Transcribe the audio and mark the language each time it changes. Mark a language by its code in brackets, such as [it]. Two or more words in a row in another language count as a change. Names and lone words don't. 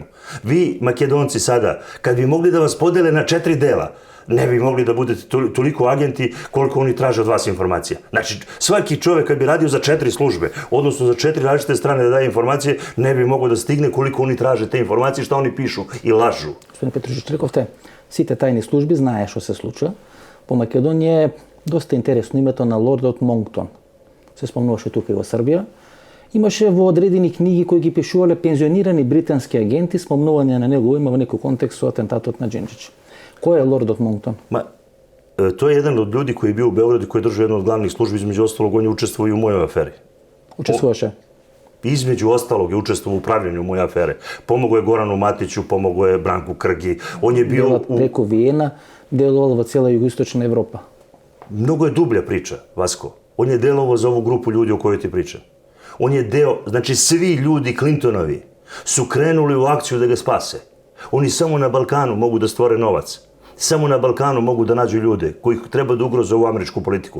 [sr] Vi, Makedonci, sada, kad bi mogli da vas podele na 4 dela, ne bi mogli da budete toliko agenti koliko oni traže od vas informacija. Znači, svaki čovjek kad bi radio za 4 službe, odnosno za 4 različite strane da daje informacije, ne bi mogao da stigne koliko oni traže te informacije, šta oni pišu i lažu. [mk] Gospodine Петрушич, рековте, сите тајни служби знае што се случува. По Македонија е доста интересно името на лордот Монктон. Се спомнуваше тука и во Србија. Имаше во одредени книги кои ги пишувале пензионирани британски агенти, спомнување на него има во некој контекст со атентатот на Джинџич. Кој е лордот Монктон? [sr] To je jedan od ljudi koji je bio u Beogradu i koji je držao jednu od glavnih službi, između ostalog on je učestvovao i u mojoj aferi. Učestvovaše? Između ostalog je učestvovao u upravljanju moje afere. Pomogao je Goranu Matiću, pomogao je Branku Krgi. On je bio preko Vijena, delovao [mk] во цела [sr] jugoistočna Evropa. Mnogo je dublja priča, Vasko. On je delovao za ovu grupu ljudi o kojoj ti pričam. On je deo, znači svi ljudi Clintonovi su krenuli u akciju da ga spase. Oni samo na Balkanu mogu da stvore novac. Samo na Balkanu mogu da nađu ljude koji treba da ugroze ovu američku politiku.